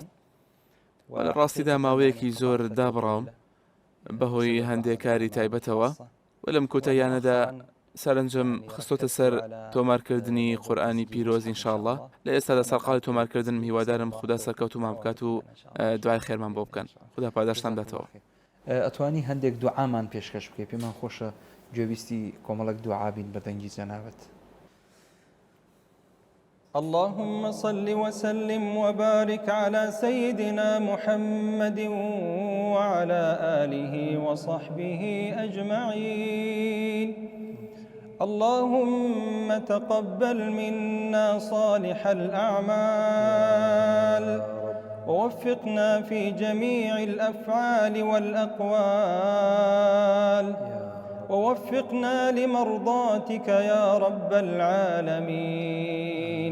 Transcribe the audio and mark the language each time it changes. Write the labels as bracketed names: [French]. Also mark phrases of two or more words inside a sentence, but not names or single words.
[Central Kurdish] لە ڕاستیدا ماوەیەکی زۆر دابڕاوم بەهۆی هەندێک کاری تایبەتەوە و لەم کۆتاییانەدا سەرنجم خستۆتە سەر تۆمارکردنی قورئانی پیرۆز ئینشاءالله. لە ئێستادا سەرقاڵی تۆمارکردنم هیوادارم خوددا سەرکەوتومان بکات و دوای خێرمان بۆ بکەن. خوددا پاداشتان داتەوە. ئەتوانی هەندێک دوعامان پێشکەش بکەی؟ پێمان خۆشە گوێویستی کۆمەڵک دوعا بین بە دەنگی جەنابەت. [Arabic] اللهم صل وسلم وبارك على سيدنا محمد وعلى آله وصحبه أجمعين. اللهم تقبل منا صالح الأعمال ووفقنا في جميع الأفعال والأقوال ووفقنا لمرضاتك يا رب العالمين.